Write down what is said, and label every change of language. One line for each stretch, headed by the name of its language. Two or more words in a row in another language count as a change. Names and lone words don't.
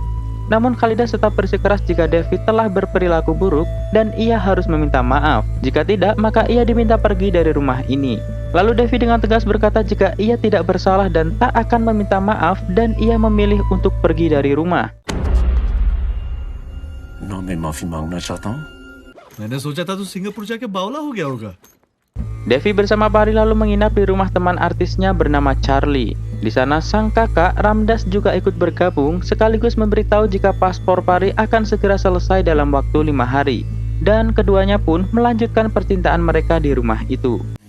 Indonesian: Namun Khalidas tetap bersikeras jika Devi telah berperilaku buruk dan ia harus meminta maaf. Jika tidak, maka ia diminta pergi dari rumah ini. Lalu Devi dengan tegas berkata jika ia tidak bersalah dan tak akan meminta maaf dan ia memilih untuk pergi dari rumah. Non,
Hindi: मैं माफी मांगना चाहता हूँ। मैंने सोचा था तू सिंगापुर जाके बावला हो गया होगा।
Indonesian: Devi bersama Pari lalu menginap di rumah teman artisnya bernama Charlie. Di sana sang kakak Ramdas juga ikut bergabung sekaligus memberitahu jika paspor Pari akan segera selesai dalam waktu 5 hari. Dan keduanya pun melanjutkan percintaan mereka di rumah itu.